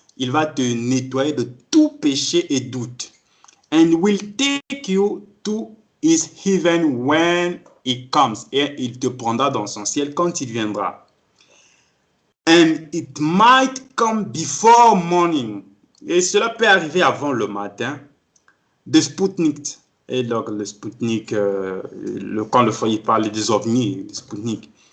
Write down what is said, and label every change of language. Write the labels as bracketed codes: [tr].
[fr] Il va te nettoyer de tout péché et doute. [en] And will take you to his heaven when he comes. [fr] Et il te prendra dans son ciel quand il viendra. [en] And it might come before morning. [fr] Et cela peut arriver avant le matin. De Sputnik. Et donc le Sputnik, quand le foyer parle des ovnis, de Sputnik.